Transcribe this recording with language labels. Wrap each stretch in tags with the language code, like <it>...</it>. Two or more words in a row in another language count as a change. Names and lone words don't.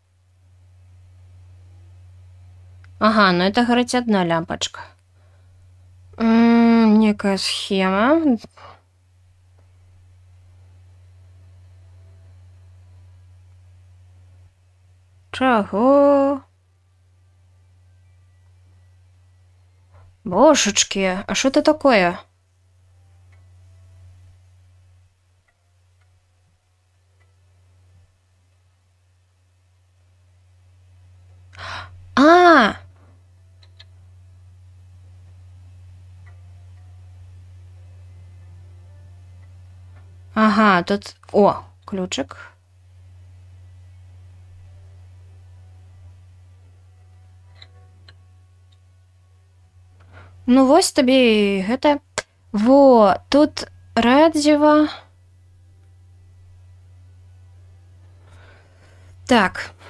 <ru>Ага, ну это гарыць одна лямпачка.</ru> <be>Некая схема. Чаго?</be> <ru>Божечки, а что это такое? А! Ага, тут... О, ключик.</ru> <be>Ну, вось табе і гэта. Во, тут радзіва. Так.</be>